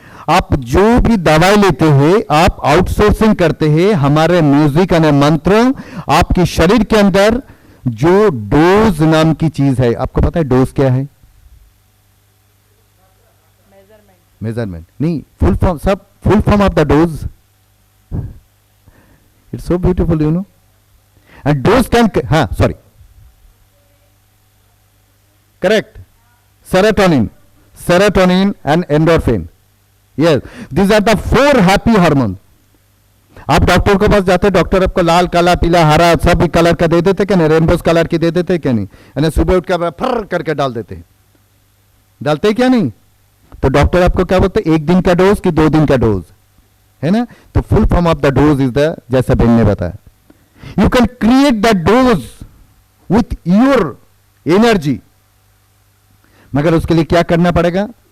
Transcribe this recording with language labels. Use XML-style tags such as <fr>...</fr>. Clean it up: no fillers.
<hi>आप जो भी दवाई लेते हैं, आप आउटसोर्सिंग करते हैं हमारे म्यूजिक और मंत्र। आपके शरीर के अंदर जो डोज नाम की चीज है, आपको पता है डोज क्या है?</hi> <en>Measurement नहीं, full form, सब full form of the DOSE. It's so beautiful, you know. And DOSE can, हाँ sorry, correct, serotonin and endorphin, yes, these are the 4 happy hormones।</en> <hi>आप डॉक्टर के पास जाते, डॉक्टर आपको लाल, काला, पीला, हरा सब कलर का दे देते क्या नहीं, रेनबोस कलर की दे देते क्या नहीं, यानी सुबह उठ कर फर करके डाल देते, डालते क्या नहीं? तो डॉक्टर आपको क्या बोलते, 1 दिन का डोज कि 2 दिन का डोज, है ना? तो</hi> <en>full form of the DOSE is the,</en> <hi>जैसा बेन ने बताया,</hi> <en>you can create the DOSE with your energy,</en> <hi>मगर उसके लिए क्या करना पड़ेगा?</hi>